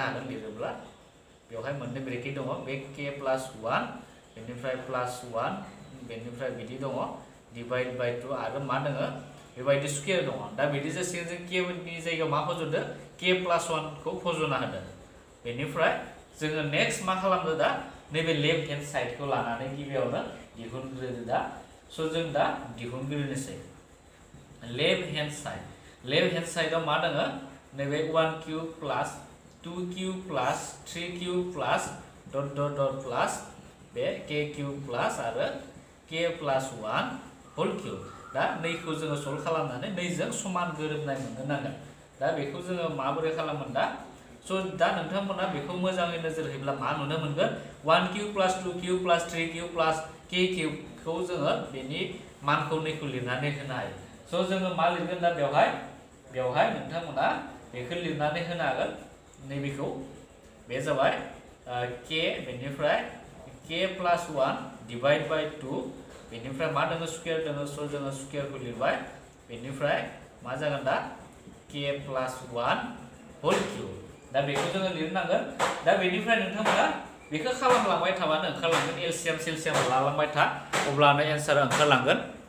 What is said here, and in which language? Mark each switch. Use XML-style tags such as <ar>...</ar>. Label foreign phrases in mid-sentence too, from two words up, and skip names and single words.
<brx>हागोन लिरोब्ला बेवहाय मोननै ब्रेकेट दङ बे k प्लस 1 बेनिफ्राय प्लस 1 बेनिफ्राय बिदि दङ</brx> <en>divide by 2</en> <brx>आरो मा दङ बेबायदि स्क्वायर दङ दा बिदि जासिगोन जों k नि जायगायाव मा फज'दो k प्लस 1 खौ फज'ना होदों बेनिफ्राय जोङो नेक्स्ट मा खालामदो दा नैबे</brx> <en>left hand</en> <brx>साइडखौ लानानै गिबियावनो दिहुनग्रोदो दा स' जों दा दिहुनग्रोनोसै</brx> <en>left hand</en> <brx>साइडआव मा दङ नैबे</brx> <en>1 cube plus 2 cube plus 3 cube plus dot dot dot plus</en> <brx>बे k क्यूब प्लस आरो</brx> <en>k plus 1 whole cube</en> <brx>दा नैखौ जोङो सल्व खालामनानै नैजों समान गोरोबनाय मोननो नांगोन दा बेखौ जोङो माबोरै खालामगोन दा स' दा नोंथांमोना बेखौ मोजाङै नोजोर होयोब्ला मा नुनो मोनगोन</brx> <en>1 cube plus 2 cube plus 3 cube plus k</en> <brx>क्यूबखौ जोङो बेनि मानखौ नैखौ लिरनानै होनो हायो स' जोङो मा लिरगोन दा बेवहाय नोंथांमोना बेखौ लिरनानै होनो हागोन नैबेखौ बे जाबाय k बेनिफ्राय</brx> <en>k plus 1 divide by 2</en> <brx>बेनिफ्राय मा दङ स्क्वायर दङ स' जोङो स्क्वायरखौ लिरबाय बेनिफ्राय मा जागोन दा</brx> <en>k plus 1 whole cube</en> <brx>दा बेखौ जोङो लिरनांगोन दा बेनिफ्राय नोंथांमोना बेखौ खालामलांबाय थाबानो ओंखारलांगोन एलसिएम सेलसिएम लालांबाय था अब्लानो एन्सारा ओंखारलांगोन</brx>